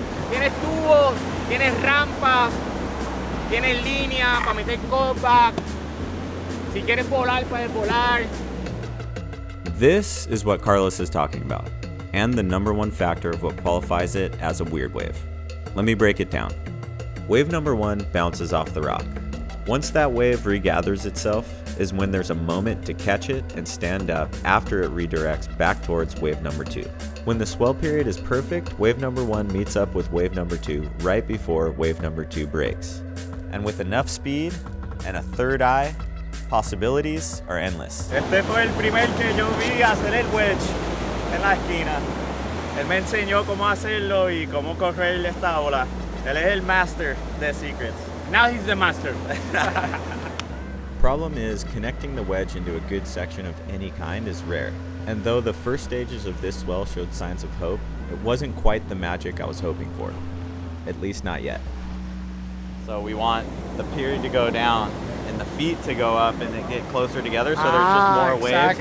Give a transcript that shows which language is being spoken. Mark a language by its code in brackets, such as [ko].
[es] Tienes tubos, tienes rampa, tienes línea para meter copa. Si quieres volar, puedes volar. [en] This is what Carlos is talking about, and the number one factor of what qualifies it as a weird wave. Let me break it down. Wave number 1 bounces off the rock. Once that wave regathers itself is when there's a moment to catch it and stand up after it redirects back towards wave number 2. When the swell period is perfect, wave number 1 meets up with wave number 2 right before wave number 2 breaks. And with enough speed and a third eye, possibilities are endless. [es] Este fue el primer que yo vi hacer el wedge en la esquina. Él me enseñó cómo hacerlo y cómo correr esta ola. Él es el master de secrets. [en] Now he's the master. Problem is, connecting the wedge into a good section of any kind is rare. And though the first stages of this swell showed signs of hope, it wasn't quite the magic I was hoping for. At least not yet. So we want the period to go down and the feet to go up and then get closer together so there's just more waves.